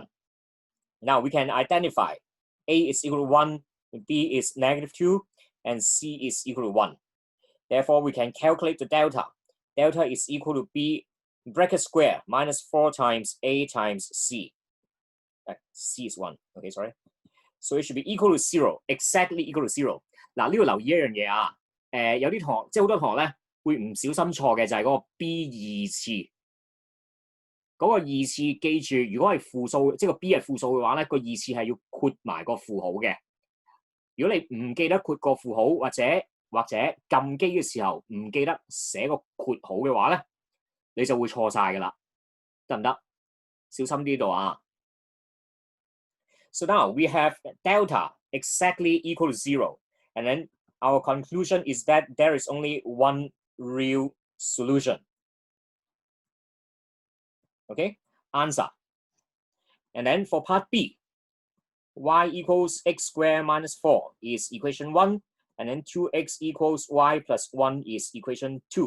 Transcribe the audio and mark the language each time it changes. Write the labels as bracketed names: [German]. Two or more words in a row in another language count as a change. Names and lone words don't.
[English] Now we can identify a is equal to 1, b is negative 2, and c is equal to 1. Therefore, we can calculate the delta. Delta is equal to b bracket square minus 4 times a times c. C is 1. Okay, sorry. So it should be equal to 0, exactly equal to 0. [Cantonese] 嗱，呢度留意一樣嘢啊，有啲堂即係好多堂咧會唔小心錯嘅就係嗰個 b 二次。嗰個二次記住，如果係負數，即係個 b 係負數嘅話咧，個二次係要括埋個負號嘅。如果你唔記得括個負號，或者撳機嘅時候唔記得寫個括號嘅話咧，你就會錯晒㗎啦，得唔得？小心啲度啊！ [English] So now we have delta exactly equal to 0, and then our conclusion is that there is only one real solution. Okay, answer. And then for part B, y equals x squared minus 4 is equation 1, and then 2x equals y plus 1 is equation 2.